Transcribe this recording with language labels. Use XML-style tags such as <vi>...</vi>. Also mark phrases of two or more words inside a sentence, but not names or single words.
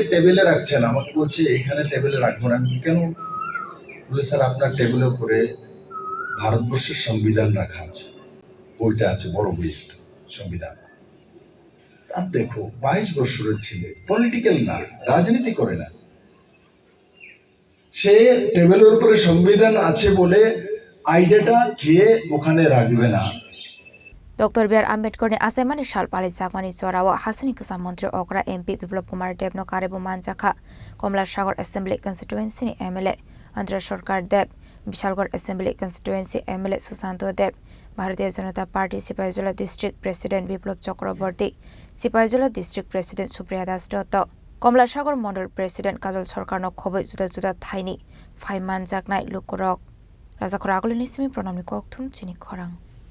<bn>টেবিলে রাখছেন আমাকে বলছে এখানে টেবিলে রাখবো না আমি কেন বলে স্যার আপনার টেবিলের উপরে ভারতবর্ষের সংবিধান রাখা আছে বইটা আছে বড় বই একটা সংবিধান আর দেখো 22 বছরের ছেলে পলিটিক্যাল না রাজনীতি করে না সে টেবিলের উপরে সংবিধান আছে বলে আইডিয়াটা খেয়ে ওখানে রাখবে না</bn> <trp>Dr.BR Ambedkar ni Achaimani Shal Palaijakma ni Chorawa Hasini Kesam Mantri Okra MP Biplop Kumar Dev no Karebu Manjakha Kamlasagar</trp> <en>Assembly Constituency</en> <trp>ni MLA Andhra Sarkar Dev Bishalgarh</trp> <en>Assembly Constituency</en> <trp>MLA Susanto Dev Bharatiya Janata Party Sipaijola</trp> <en>District President</en> <trp>Biplop Chakraborty Sipaijola</trp> <en>District President</en> <trp>Supriya Das Dotto Kamlasagar Mandal President Kajol Sarkar no Khoboi Juda Thaini Phai Manjaknai Lukorok Raja Khorang Nisimi Pronamni Kokthum Chini Khorang</trp>